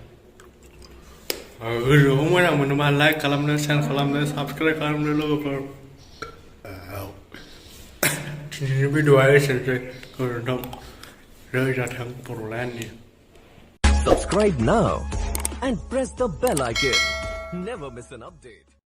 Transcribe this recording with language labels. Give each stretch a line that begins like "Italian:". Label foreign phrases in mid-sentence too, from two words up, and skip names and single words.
Bodo: गोजौआव मोजां मोनोबा लाइक खालामनो शेयार खालामनो साबस्क्राइब खालामनो लोगोफोर दिनैनि भिडिअ'आ एसेनोसै गोजोन्थों रोजाथों बर'लेण्डनि
English: Subscribe now and press the bell icon. Never miss an update.